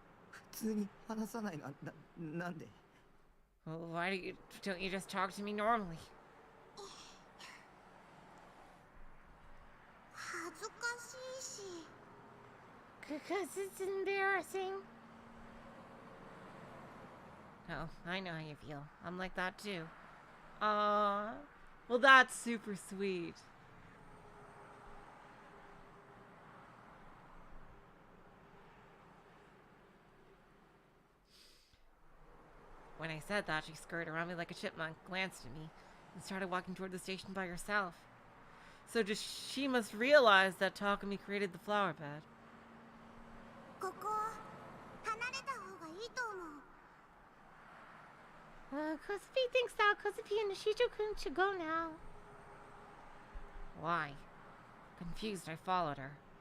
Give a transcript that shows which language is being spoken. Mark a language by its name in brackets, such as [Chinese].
[Japanese] 普通に話さないなんで [English] Well, why don't you just talk to me normally? [Japanese] 恥ずかしいし。 [English] Because it's embarrassing. Oh, I know how you feel. I'm like that too. Well, that's super sweet. When I said that, she scurried around me like a chipmunk, glanced at me, and started walking toward the station by herself. So she must realize that Takumi created the flower bed. [Japanese] ここ離れた方がいいと思う。 [English] Kozupi thinks that Kozupi and Nishito-kun should go now. Why? Confused, I followed her.